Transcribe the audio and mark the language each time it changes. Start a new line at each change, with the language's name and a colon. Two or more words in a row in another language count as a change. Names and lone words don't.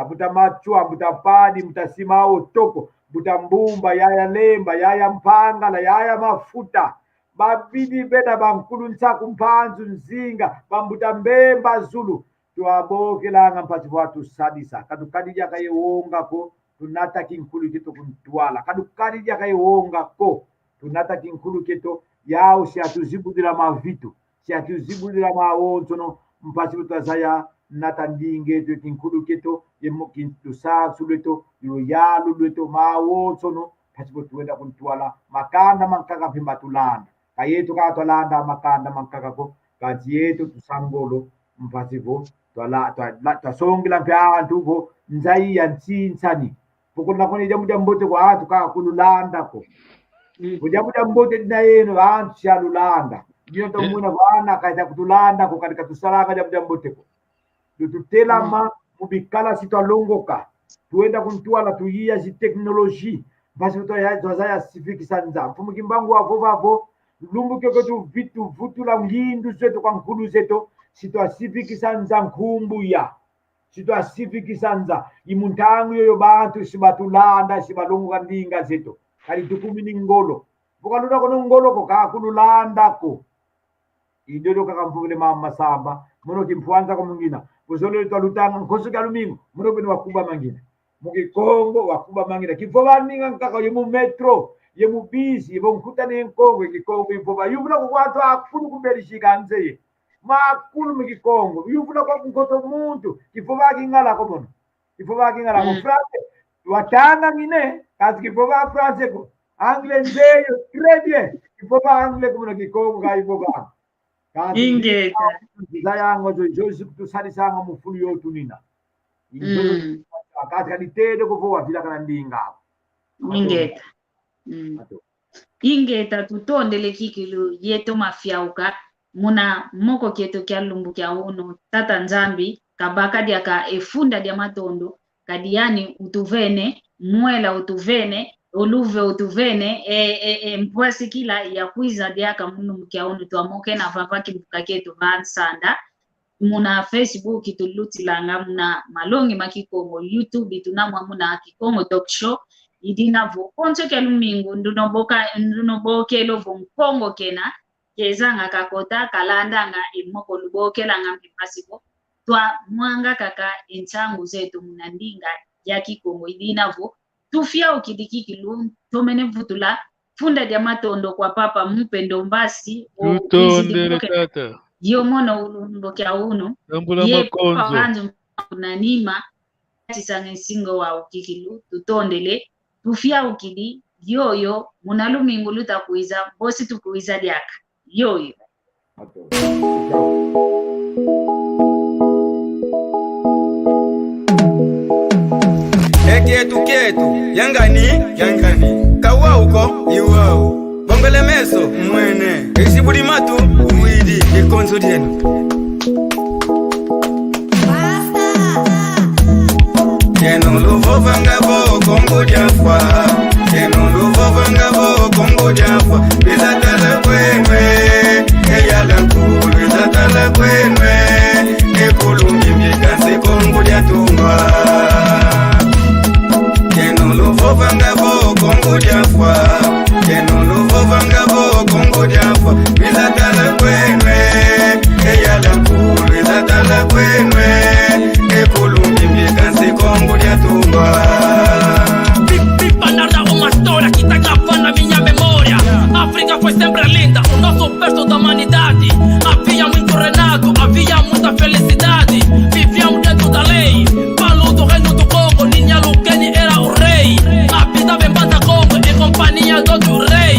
Kongo: mutamachwa mutapadi mutasimao toko mutambumba yaya lemba yaya mpanga la yaya mafuta babidi bena bankulu nsaku mpanzu nzinga bambuta mbemba zulu tuaboke langa mpati watu sadisa kadukadija kayewonga ko tunata kinkulu kito kuntwala kadukadija kayewonga ko tunata kinkulu kito yao si atuzibudira mavitu si atuzibudira maonzono mpati utazaya nata ndinge to kinkulu kito yemokintu sasuleto yo yalu leto maonzono pasipo tuenda kuntwala makanda mankaka pimba tulanda kayetu katolanda makanda mankaka ko kazi yetu tusangolo mpasipo twasongela mpantu ko nzai ya ntsinsani pokola kone jamuja mbote kwa atu ka kululanda ko jamuja mbote dina yenu antu shalulanda ndio tomuna bana kaita kutulanda ko katika tusalaka jamuja mbote ko tutela ma mubikala sitalongoka tuenda kuntwala tuyia si teknoloji basi twazaya sifiki sanza mfumu kimbangu wavovavo lumbuke ko tu vitu vutula ngindu zetu kwa nkulu zetu sitwasifikisanza nkumbuya sitwasifikisanza imuntangu yoyo bantu sibatulanda sibalongoka ndinga zetu kali tukumini ngolo bukaluda kono ngolo ko kakululanda ko idodo kakamvule mama Masamba muno kimpwanza ko mungina kuzolo twalutanga nkoso kalumingo muno bino wakuba mangina mukikongo wakuba mangina kifova ninga nkaka yemu metro yemu bisi yebo nkutane nkongo kikongo ifova yubula ko kwatu akufunu kuberishika nzeye makulu mukikongo yufuna kwa nkoto muntu kifova kingala ko bono kifova kingala ko France watanga ngine kazi kifova France ko angle nzeyo
French: très bien
Kongo: kifova angle ko mukikongo ka ifova ingeta zayango zo jozi kutusali sanga mufulu yotu nina akati kaditede ko vo wavila kana ndinga ingeta ingeta tutondele kikilu yeto mafyauka muna moko kieto kya lumbu kya uno tata nzambi kabaka diaka efunda dia matondo kadiani utuvene mwela utuvene oluve utuvene mpwasi kila ya kuiza diaka munu mkia uno tuamoke na vavaki mbukaketu vansanda muna Facebook tulutilanga muna malongi makikongo YouTube tunamwa muna kikongo
English: talk show
Kongo: idina vo koncho ke lumingu ndunoboke lovo mkongo kena kezanga kakota kalandanga imoko lubokela ngambi pasiko twa mwanga kaka enchangu zetu munandinga ya kikongo idina vo tufia ukidikikilu tomene vutula funda dia matondo kwa papa mpendo mbasi tutondele kata yo mono ulumbo kya uno tambula makonzo unanima tisange singo wa ukikilu tutondele tufia ukidi yoyo munalumingu lutakuiza bosi tukuiza diaka yoyo Kietu yangani kawa uko iwao bongole meso mwene isibudi matu uwidi ikonzo dienu keno luvo vangabo kongo jafwa keno luvo vangabo kongo jafwa bizatala kwenwe eyala kulu bizatala kwenwe ekulumi mikase kongo jatumba vangabo kongo jafwa keno luvo vangabo kongo jafwa bizatala kwenwe eyala kulu bizatala kwenwe ekulumbi mikansi kongo jatumba
Portuguese: Pipanarda uma história que tá gravando na minha memória. África foi sempre linda, o nosso berço da humanidade. Havia muito renado, havia muita felicidade. Vivíamos dentro da lei, Palu do reino do Congo, Ninha Lukeni era o rei. Habitava em Banda Congo, em companhia do outro rei.